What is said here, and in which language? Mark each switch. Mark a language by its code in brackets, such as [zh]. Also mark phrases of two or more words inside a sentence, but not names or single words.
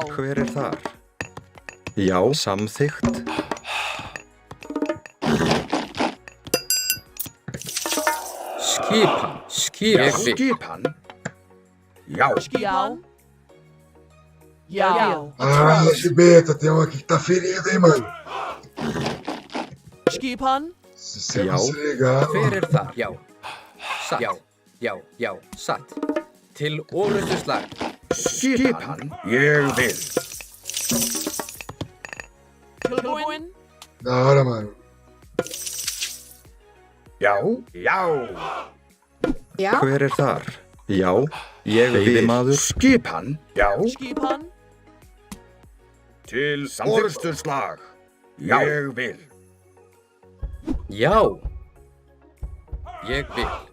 [is] Hver er þar? Já. Samþykkt. Skipan. Ég vil. Skipan. Já. Skipan. Já. [pt] Ah, Gibeta, tem um aqui que tá ferido, hein, mano. [is] Skipan. [pt] Se você [is] Já. [pt] não se ligar, [is] Hver [pt] mano. [is] er þar? Já. Satt. Já. Satt. Til orustuslag. Skipan. Ég vil. Tilbúin. [pt] Da hora, mano. [is] Já. Já. Hver er þar? Já. Ég vil. Veiðimaður. Skipan. Já. Skipan. Til samþykkturslag. Ég vil. Já. Ég vil.